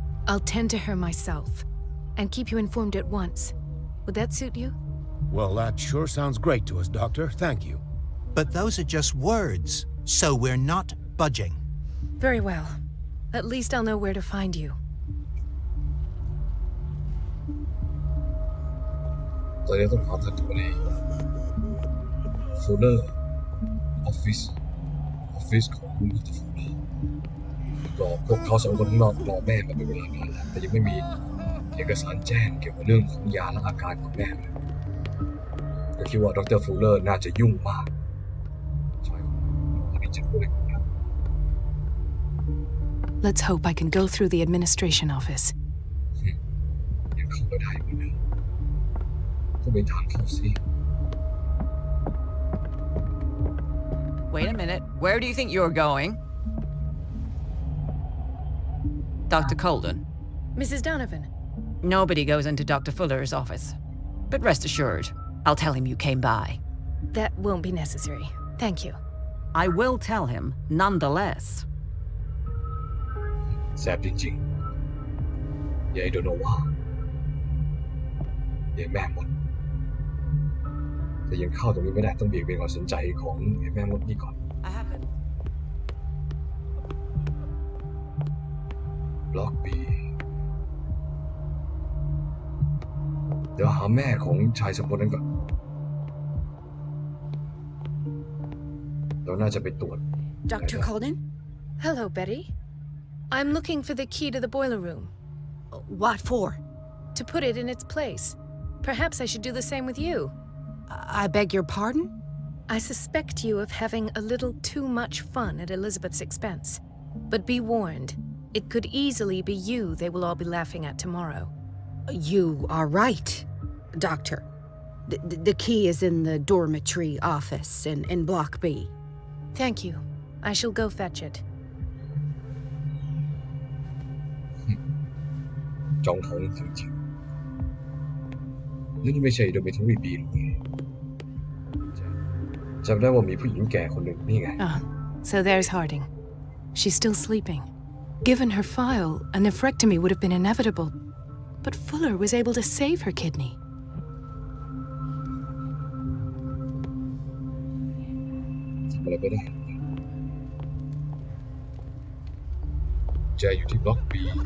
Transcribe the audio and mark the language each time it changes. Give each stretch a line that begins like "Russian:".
English: I'll tend to her myself and keep you informed at once. Would that suit you? Well, that sure sounds great to us, Doctor. Thank you. But those are just words, so we're not budging. Very well. At least I'll know where to find you.
Thai: ตอนนี้ต้องพาท่านไปฟูเลอร์ออฟฟิศของคุณดร. ฟูเลอร์รอพวกเขาสองคนข้างนอกรอแม่มาเป็นเวลานานแล้วแต่ยังไม่มีเอกสารแจ้งเกี่ยวกับเรื่องของยาและอาการของแม่เลยก็คิดว่าดร. ฟูเลอร์น่าจะยุ่งมากใช่อันนี้จะพูดอะไรกัน
English: Let's hope I can go through the administration office.
Thai: ยังเข้าไม่ได้เหมือนเดิมต้องไปทางเข้าสิ
English: Wait a minute. Where do you think you're going? Dr. Colden. Mrs. Donovan. Nobody goes into Dr. Fuller's office. But rest assured, I'll tell him you came by. That won't be necessary. Thank you. I will tell him nonetheless.
Thai: แสบจริงๆยายโดนว่ายายแม่มดแต่ยังเข้าตรงนี้ไม่ได้ต้องเบี่ยงเบนความสนใจของยายแม่มดนี่ก่อนบล็อกบีเดี๋ยวหาแม่ของชายสองคนนั้นก่อนเราน่าจะไปตรวจ
English: Dr. Colden? Hello, Betty. I'm looking for the key to the boiler room. What for? To put it in its place. Perhaps I should do the same with you. I beg your pardon? I suspect you of having a little too much fun at Elizabeth's expense. But be warned, it could easily be you they will all be laughing at tomorrow. You are right, Doctor. The key is in the dormitory office in Block B. Thank you. I shall go fetch it.
Thai: จองท้องจริงๆนี่ไม่ใช่โดมิทรีบีหรือไงจำได้ว่ามีผู้หญิงแก่คนหนึ่งนี่ไง
English: So there's Harding. She's still sleeping. Given her file, a nephrectomy would have been inevitable. But Fuller was able to save her kidney.
Thai: ทำอะไรไม่ได้แจอยู่ที่บล็อกบี